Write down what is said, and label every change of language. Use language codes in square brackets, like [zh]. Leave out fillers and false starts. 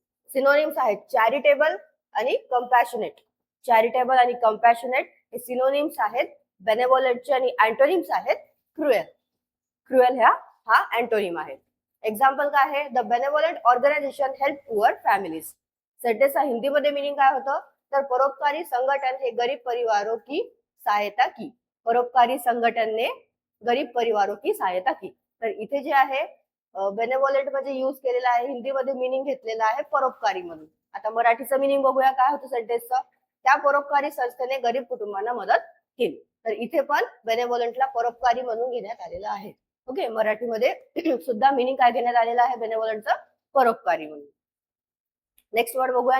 [mr] Synonyms आहेत charitable आणि कंपॅशनेट. Charitable आणि कंपॅशनेट हे सिनोनिम्स आहेत बेनेवोलेंटचे. आणि अँटोनिम्स आहेत क्रुएल. क्रुएल हा अँटोनिम आहे. एक्झाम्पल काय आहे? [en] The benevolent organisation help poor families. [mr] सेंटेन्सचा हिंदीमध्ये मिनिंग काय होतं? [hi] तर परोपकारी संगठन हे गरीब परिवारों की सहायता की. परोपकारी संगठन ने गरीब परिवारों की सहायता की. [mr] तर इथे जे आहे बेनेवोलेंट मध्ये यूज केलेला आहे, हिंदीमध्ये मिनिंग घेतलेला आहे परोपकारी म्हणून. आता मराठीचं मिनिंग बघूया काय होतं सेंटेन्सचं. त्या परोपकारी संस्थेने गरीब कुटुंबांना मदत केली. तर इथे पण बेनेवोलेंटला परोपकारी म्हणून घेण्यात आलेलं आहे. ओके, मराठीमध्ये सुद्धा मिनिंग काय घेण्यात आलेलं आहे बेनेवोलेंटचं? परोपकारी म्हणून. नेक्स्ट वर्ड बघूया.